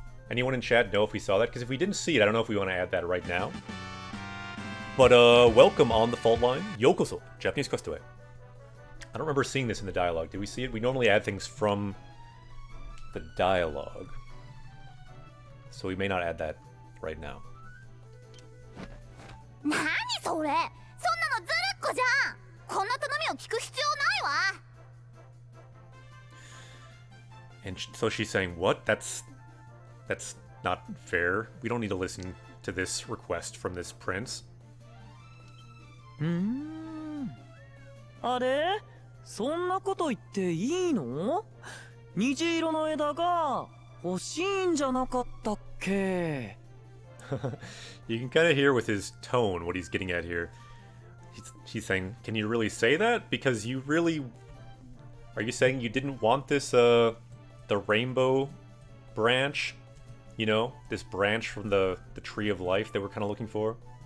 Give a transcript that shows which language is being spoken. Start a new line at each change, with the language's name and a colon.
English: Anyone in chat know if we saw that? Because if we didn't see it, I don't know if we want to add that right now. But welcome on the fault line. Yokoso, Japanese Questaway. I don't remember seeing this in the dialogue. Did we see it? We normally add things from the dialogue. So we may not add that right now.
Japanese: 何それ、そんなのずるっこじゃん。こんな頼みを聞く必要ないわ。 And so she's saying, what? That's not fair. We don't need to listen to this request from this prince. あれ、そんなこと言っていいの？虹色の枝が欲しいんじゃなかったっけ？
English: You can kind of hear with his tone what he's getting at here. He's saying, can you really say that? Because you really... Are you saying you didn't want this, the rainbow branch? You know, this branch from the tree of life that we're kind of looking for?